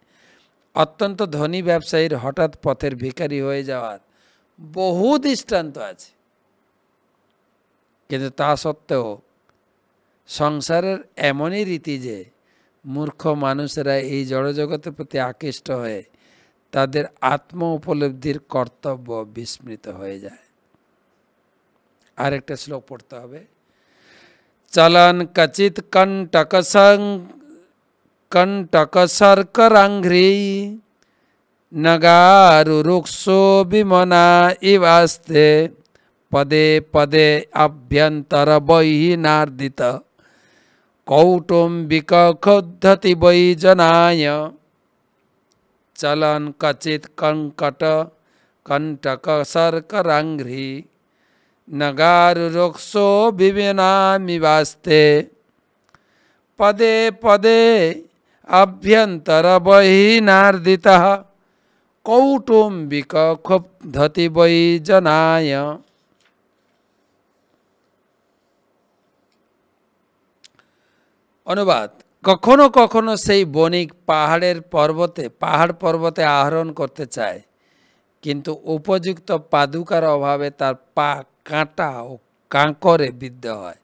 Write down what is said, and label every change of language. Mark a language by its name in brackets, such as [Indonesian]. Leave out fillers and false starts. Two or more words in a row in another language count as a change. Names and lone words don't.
[Bangla] অত্যন্ত ধনী ব্যবসায়ীর হঠাৎ পথের ভিখারি হয়ে যাওয়ার বহু দৃষ্টান্ত আছে, কিন্তু তা সত্ত্বেও সংসারের এমনই রীতি যে মূর্খ মানুষেরা এই জড়জগতের প্রতি আকৃষ্ট হয়ে তাদের আত্ম উপলব্ধির কর্তব্য বিস্মৃত হয়ে যায়। আরেকটা শ্লোক পড়তে হবে। [Sanskrit] চলন কচিত কণ্টক শর্করাঙ্ঘ্রি নগারু রুক্ষো বিমনা ইবাস্তে পদে পদে আভ্যন্তর বহিনার্দিত কৌটুম্বিক ক্ষুদ্ধতি বৈ জনায়। চলন কচিত কণ্টক শর্করাঙ্ঘ্রি নগারু রুক্ষো বিমনামিবাস্তে পদে পদে আভ্যন্তর বহিনার্দিতঃ কৌটুম্বিক ক্ষুদ্ধতি বৈ জনায়। [Bangla] অনুবাদ: কখনো কখনো সেই বণিক পাহাড় পর্বতে আরোহণ করতে চায়, কিন্তু উপযুক্ত পাদুকার অভাবে তার পা কাঁটা ও কাঁকরে বিদ্ধ হয়।